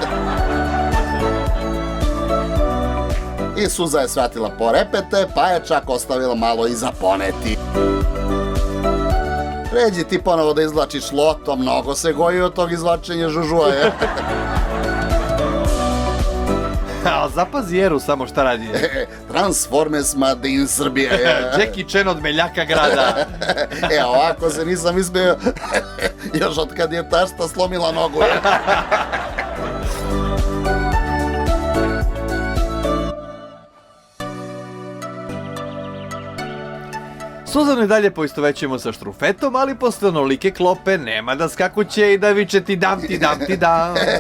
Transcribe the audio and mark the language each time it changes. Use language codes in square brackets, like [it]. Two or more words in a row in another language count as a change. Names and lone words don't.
[sr] I Suza je shvatila po repete, pa je čak ostavila malo i za poneti. Pređi ti ponovo da izvlačiš loto, mnogo se goji od tog izvlačenja žužua je. Zapazi Eru samo šta radi. Transformers [en] Made in [sr] Srbije. Jackie Chan od Meljaka grada. Ovako se nisam izbio još od kad je tašta slomila nogu. Suzanu i dalje poistovećujemo sa štrufetom, ali posle onolike klope nema da skakuće i da viče ti dam, ti dam, ti dam.